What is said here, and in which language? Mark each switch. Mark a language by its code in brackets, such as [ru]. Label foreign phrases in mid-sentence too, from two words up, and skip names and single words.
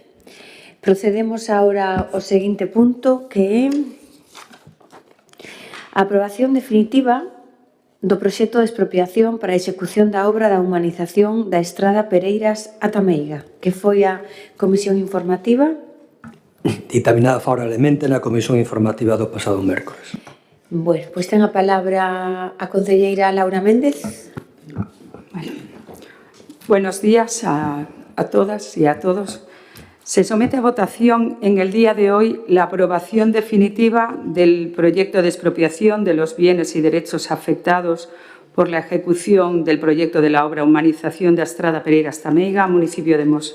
[gl] Procedemos ahora ao seguinte punto, que é a aprobación definitiva do proxecto de expropiación para a execución da obra da humanización da estrada Pereiras a Tameiga, que foi a comisión informativa dictaminada favorablemente na comisión informativa do pasado mércores. Bueno, pois ten a palabra a concelleira Laura Méndez. Vale. [es] Buenos días a todas y a todos. Se somete a votación en el día de hoy la aprobación definitiva del proyecto de expropiación de los bienes y derechos afectados por la ejecución del proyecto de la obra Humanización de Estrada Pereiras Tameiga, municipio de Mos.